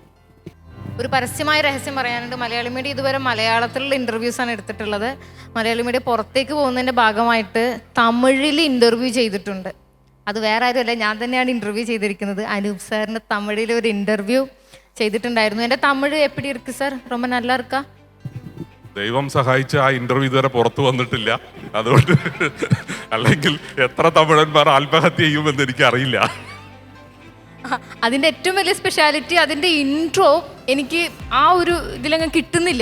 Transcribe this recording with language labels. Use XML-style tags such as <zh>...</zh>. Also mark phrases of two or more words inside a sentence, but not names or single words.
<ml>ഒരു പരസ്യമായ രഹസ്യം പറയാനുണ്ട്. മലയാളി മീഡിയ ഇതുവരെ മലയാളത്തിലുള്ള ഇൻ്റർവ്യൂസാണ് എടുത്തിട്ടുള്ളത്. മലയാളി മീഡിയ പുറത്തേക്ക് പോകുന്നതിൻ്റെ ഭാഗമായിട്ട് തമിഴിൽ ഇൻ്റർവ്യൂ ചെയ്തിട്ടുണ്ട്. അത് വേറെ ആരുമല്ല, ഞാൻ തന്നെയാണ് ഇൻ്റർവ്യൂ ചെയ്തിരിക്കുന്നത്. അനൂപ് സാറിന് തമിഴിൽ ഒരു ഇൻ്റർവ്യൂ ചെയ്തിട്ടുണ്ടായിരുന്നു. എൻ്റെ തമിഴ്</ml> <ta>எப்படி இருக்கு</ta> <ml>സാർ?</ml> <ta>ரொம்ப நல்லா இருக்கா?</ta> <ml>ദൈവം സഹായിച്ച് ആ ഇൻ്റർവ്യൂ ഇതുവരെ പുറത്തു വന്നിട്ടില്ല. അതുകൊണ്ട് അല്ലെങ്കിൽ എത്ര തമിഴന്മാർ ആത്മഹത്യ ചെയ്യുമെന്ന് എനിക്കറിയില്ല. അതിൻ്റെ ഏറ്റവും വലിയ സ്പെഷ്യാലിറ്റി അതിൻ്റെ ഇൻട്രോ എനിക്ക് ആ ഒരു ഇതിലങ്ങ് കിട്ടുന്നില്ല.</ml>